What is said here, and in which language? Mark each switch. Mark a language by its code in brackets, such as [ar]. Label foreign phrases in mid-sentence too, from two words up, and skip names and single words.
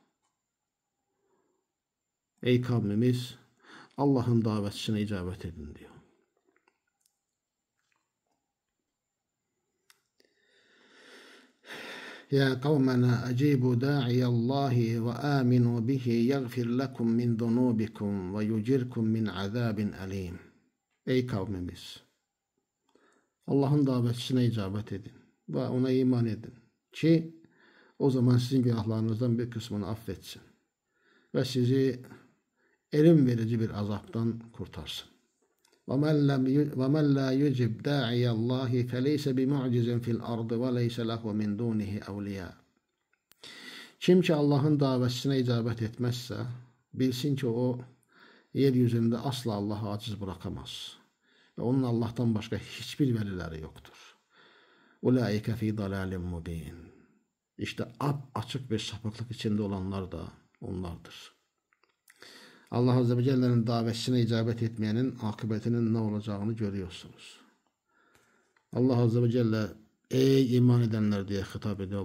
[tr] Ey kavmimiz, Allah'ın davetçisine icabet edin diyor. [ar] يا قومنا أجيبوا داعي الله وآمنوا به يغفر لكم من ذنوبكم ويجركم من عذاب أليم. [tr] Ey kavmimiz, Allah'ın davetçisine icabet edin ve ona iman edin ki o zaman sizin günahlarınızdan bir kısmını affetsin ve sizi elim verici bir azaptan kurtarsın. [ar] وَمَنْ لَا يُجِبْ دَاعِيَ اللّٰهِ فَلَيْسَ بِمُعْجِزٍ فِي الْأَرْضِ وَلَيْسَ لَهُ مِنْ دُونِهِ أَوْلِيَاءَ. [tr] Kim ki Allah'ın davetçisine icabet etmezse, bilsin ki o yeryüzünde asla Allah'ı aciz bırakamaz. Ve onun Allah'tan başka hiçbir velileri yoktur. [ar] اُولَٰئِكَ فِي ضَلَالٍ مُب۪ينٍ. [tr] İşte açık bir sapıklık içinde olanlar da onlardır. Allah [ar] عز وجل'nin [tr] davetçisine icabet etmeyenin akıbetinin ne olacağını görüyorsunuz. Allah [ar] عز وجل [tr] ey iman edenler diye hitap ediyor.